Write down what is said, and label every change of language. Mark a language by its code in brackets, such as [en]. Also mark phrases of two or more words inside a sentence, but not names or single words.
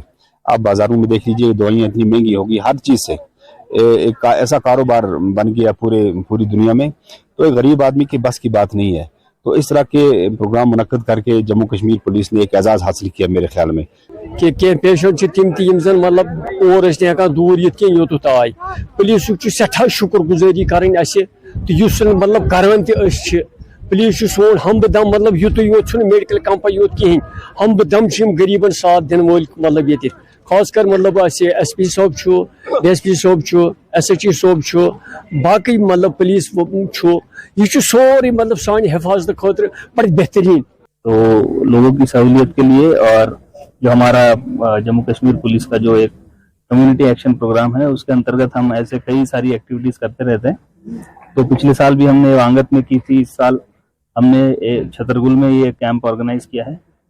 [hi] आप बाजारों में देख लीजिए, दवाइयाँ इतनी महंगी होगी, हर चीज से एक ऐसा कारोबार बन गया पूरी दुनिया में, तो एक गरीब आदमी के बस की बात नहीं है। तो इस तरह के प्रोग्राम मुनक्कद करके जम्मू कश्मीर पुलिस ने एक एजाज हासिल किया मेरे ख्याल में। [ks] कि पेशेंट तिम मतलब और दूर योत आय पुलिस सठा शुक्रगुजारी करें तो मतलब करान पुलिस सोन हम दम मतलब युत योत [en] medical company [ks] योत कहें हम दम गरीबन साथ दिन वोल मतलब ये खासकर मतलब SP साहब DSP साहब SHO साहब बाकी मतलब पुलिस यह सोरे मतलब सानी हिफाजत खतर बड़ी बेहतरीन। [hi] तो लोगों की सहूलियत के लिए और जो हमारा जम्मू कश्मीर पुलिस का जो एक [en] community action program [hi] है उसके अंतर्गत हम ऐसे कई सारी एक्टिविटीज करते रहते हैं। तो पिछले साल भी हमने वांगत में की थी, इस साल हमने छतरगुल में ये कैंप ऑर्गेनाइज किया है।